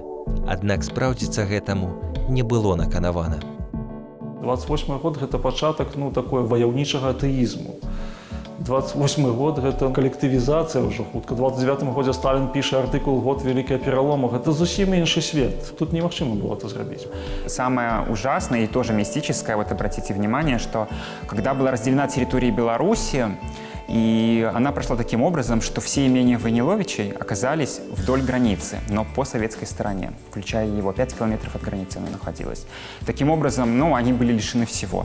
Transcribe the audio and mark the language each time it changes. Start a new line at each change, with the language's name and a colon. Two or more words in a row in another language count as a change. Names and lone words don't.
Belarusian: Аднак спраўдзіцца гэтаму не было наканавана. 28 год – гэта пачатак такой ваяўнічага атэізму. 28 год – гэта калектывізацыя ўжо хутка. В 29 годзе Сталін піша артыкул «Год великого перелома». Гэта зусім іншы свет. Тут немагчыма было это зрабіць.
Russian: Самое ужасное и тоже мистическое, вот обратите внимание, что когда была разделена территория Беларуси, и она прошла таким образом, что все имения Войниловичей оказались вдоль границы, но по советской стороне, включая его. 5 километров от границы она находилась. Таким образом, они были лишены всего.